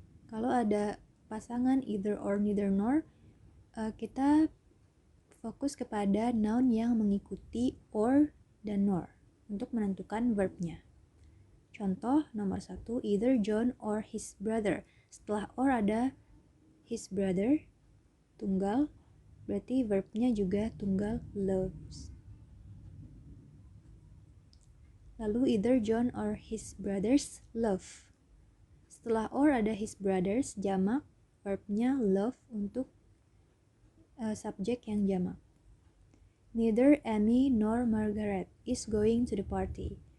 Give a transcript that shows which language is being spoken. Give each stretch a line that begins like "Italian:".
Indonesian: Kalau ada pasangan either or neither nor, kita fokus kepada noun yang mengikuti or dan nor untuk menentukan verbnya. Contoh nomor 1,
English: either John or his brother.
Indonesian: Setelah or ada his brother, tunggal, berarti verbnya juga tunggal, loves. Lalu
English: either John or his brothers love.
Indonesian: Setelah or ada his brothers, jamak, verbnya love untuk subjek yang jamak.
English: Neither Amy nor Margaret is going to the party.